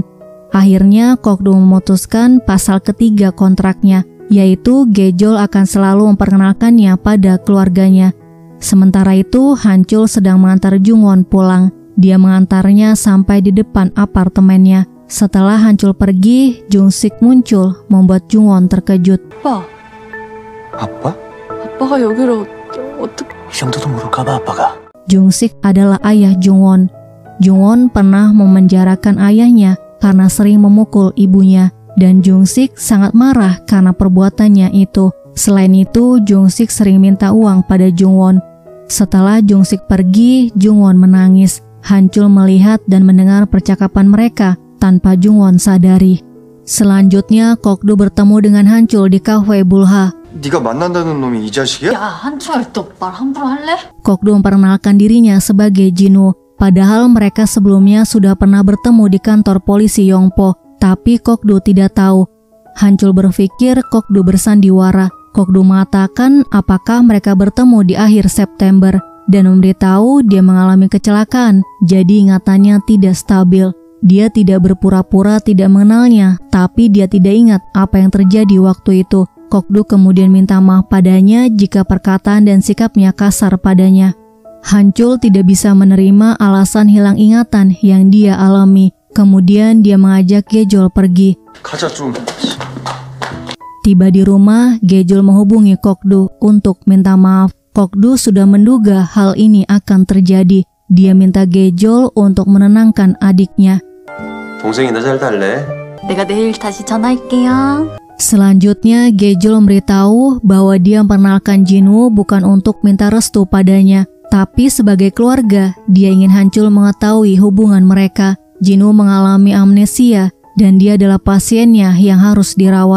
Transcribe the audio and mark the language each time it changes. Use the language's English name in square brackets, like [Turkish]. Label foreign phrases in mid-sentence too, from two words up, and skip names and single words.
[Indonesian] Akhirnya Kokdu memutuskan pasal ketiga kontraknya, yaitu Gejol akan selalu memperkenalkannya pada keluarganya. Sementara itu, Hancul sedang mengantar Jungwon pulang. Dia mengantarnya sampai di depan apartemennya. Setelah Hancul pergi, Jungsik muncul, membuat Jungwon terkejut. [Korean] 아빠? 아빠가 여기로 어떻게... 이 정도도 모를까봐 아빠가. [Indonesian] Jungsik adalah ayah Jungwon. Jungwon pernah memenjarakan ayahnya karena sering memukul ibunya, dan Jungsik sangat marah karena perbuatannya itu. Selain itu, Jungsik sering minta uang pada Jungwon. Setelah Jungsik pergi, Jungwon menangis. Hancul melihat dan mendengar percakapan mereka tanpa Jungwon sadari. Selanjutnya, Kokdu bertemu dengan Hancul di kafe Bulha. [Korean] 네가 만난다는 놈이 이 자식이야? 야, 한철 또 말 함부로 할래? [Indonesian] Kokdu memperkenalkan dirinya sebagai Jinwoo. Padahal mereka sebelumnya sudah pernah bertemu di kantor polisi Yongpo, tapi Kokdu tidak tahu. Hancul berpikir Kokdu bersandiwara. Kokdu mengatakan apakah mereka bertemu di akhir September dan memberitahu dia mengalami kecelakaan, jadi ingatannya tidak stabil. Dia tidak berpura-pura tidak mengenalnya, tapi dia tidak ingat apa yang terjadi waktu itu. Kokdu kemudian minta maaf padanya jika perkataan dan sikapnya kasar padanya. Hancul tidak bisa menerima alasan hilang ingatan yang dia alami. Kemudian dia mengajak Gejol pergi. [Korean] 가자 좀. [Indonesian] Tiba di rumah, Gejol menghubungi Kokdu untuk minta maaf. Kokdu sudah menduga hal ini akan terjadi. Dia minta Gejol untuk menenangkan adiknya. [Korean] 동생이 나 잘 달래. 내가 내일 다시 전화할게요. [Indonesian] Selanjutnya, Gejol memberitahu bahwa dia memperkenalkan Jinwoo bukan untuk minta restu padanya, tapi sebagai keluarga, dia ingin Hancul mengetahui hubungan mereka. Jinwoo mengalami amnesia dan dia adalah pasiennya yang harus dirawat.